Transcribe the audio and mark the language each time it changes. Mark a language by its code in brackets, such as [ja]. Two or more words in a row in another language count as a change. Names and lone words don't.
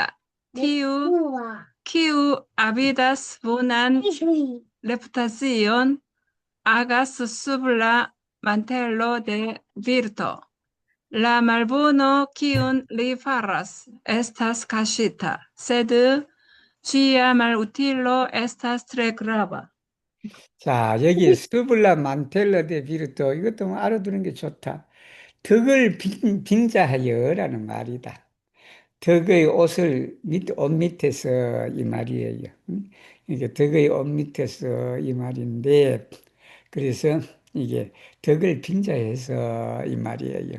[eo] Tiu, kiu avidas bonan reputacion, agas sub la mantelo de virto. La malbono kiun li faras estas kaŝita, sed ĝia malutilo estas tre grava. [ko] 자, 여기 [eo] sub la mantelo de virto [ko] 이것도 알아두는 게 좋다. 덕을 빙자하여라는 말이다. 덕의 옷을 옷 밑에서 이 말이에요. 이게 덕의 옷 밑에서 이 말인데, 그래서 이게 덕을 빙자해서 이 말이에요.